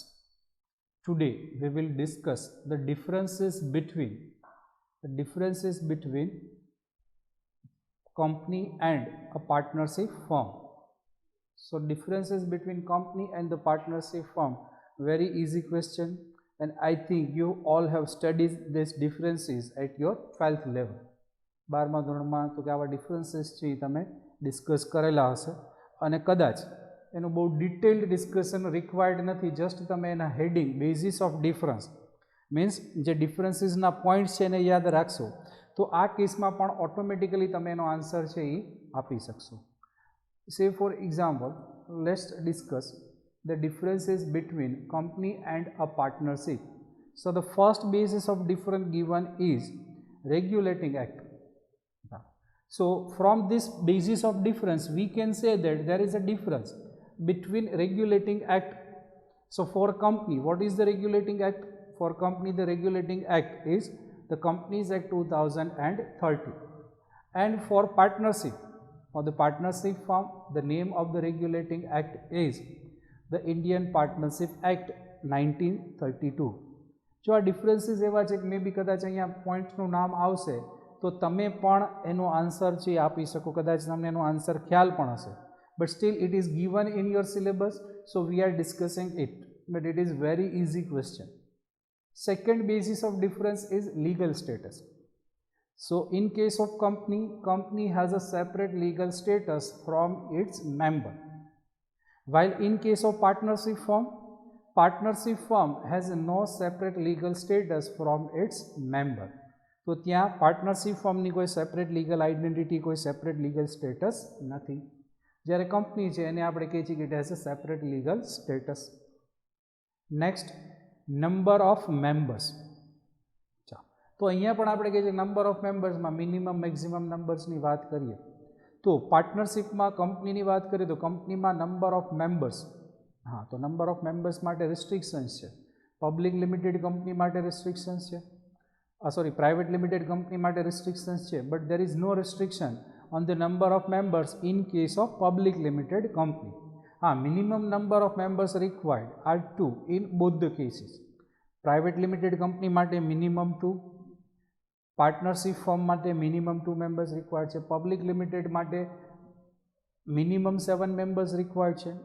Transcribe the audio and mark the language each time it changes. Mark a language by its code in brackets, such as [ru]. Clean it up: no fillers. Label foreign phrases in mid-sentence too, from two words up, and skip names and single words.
[en] Today we will discuss the differences between company and a partnership firm. So differences between company and the partnership firm, very easy question, and I think you all have studied these differences at your 12th level. [gu] 12મા ધોરણમાં તો કે આવા ડિફરન્સીસ છે તમે ડિસ્કસ કરેલા હશે અને કદાચ એનું બહુ [en] detailed discussion required [gu] નથી, જસ્ટ તમે એના [en] heading basis of difference means [gu] જે ડિફરન્સીસના પોઈન્ટ્સ છે એને યાદ રાખશો તો આ કેસમાં પણ ઓટોમેટિકલી તમે એનો આન્સર છે એ આપી શકશો. [en] Say for example, let's discuss the differences between company and a partnership. So the first basis of difference given is regulating act. So from this basis of difference we can say that there is a difference between regulating act. So for company, what is the regulating act? For company, the regulating act is the Companies Act 2030, and for partnership, for the partnership firm, the name of the regulating act is the Indian Partnership Act 1932. [gu] જો આ ડિફરન્સીસ એવા છે કે [en] may be [gu] કદાચ અહીંયા પોઈન્ટનું નામ આવશે તો તમે પણ એનો આન્સર છે આપી શકો, કદાચ તમને એનો આન્સર ખ્યાલ પણ હશે, [en] but still it is given in your syllabus, so we are discussing it, but it is very easy question. Second basis of difference is legal status. So in case of company has a separate legal status from its member, while in case of partnership firm has no separate legal status from its member. [gu] તો ત્યાં પાર્ટનરશિપ ફર્મની કોઈ [en] separate legal identity, [gu] કોઈ [en] separate legal status [gu] નથી, જ્યારે કંપની છે એને આપણે કહીએ છીએ કે [en] it has a separate legal status. Next, number of members. [gu] તો અહીંયા પણ આપણે કહીએ છીએ [en] number of membersમાં minimum maximum numbersની [gu] વાત કરીએ તો પાર્ટનરશિપમાં કંપનીની વાત કરીએ તો કંપનીમાં [en] number of members, [gu] હા તો [en] number of members [gu] માટે રિસ્ટ્રિક્શન્સ છે. [en] public limited company [gu] માટે રિસ્ટ્રિક્શન્સ છે, [en] private limited company માટે restrictions છે, but there is no restriction on the number of members in case of public limited company. Minimum number of members required are 2 in both the cases. Private limited company માટે minimum 2, partnership firm માટે minimum 2 members required છે, public limited માટે minimum 7 members required છે.